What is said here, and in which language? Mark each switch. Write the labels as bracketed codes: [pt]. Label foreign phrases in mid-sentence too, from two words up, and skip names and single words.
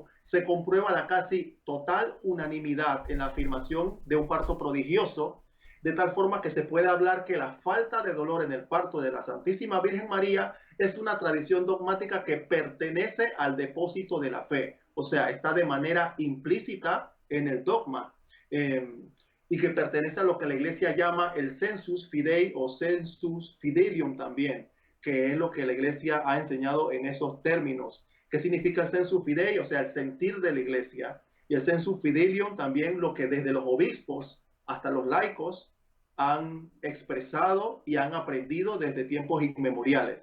[es] Se comprueba la casi total unanimidad en la afirmación de un parto prodigioso, de tal forma que se puede hablar que la falta de dolor en el parto de la Santísima Virgen María es una tradición dogmática que pertenece al depósito de la fe, o sea, está de manera implícita en el dogma, y que pertenece a lo que la Iglesia llama el [la] sensus fidei [es] o [la] sensus fidelium [es] también, que es lo que la Iglesia ha enseñado en esos términos. ¿Qué significa el [la] sensus fidei? [es] O sea, el sentir de la iglesia. Y el [la] sensus fidelium [es] también lo que desde los obispos hasta los laicos han expresado y han aprendido desde tiempos inmemoriales.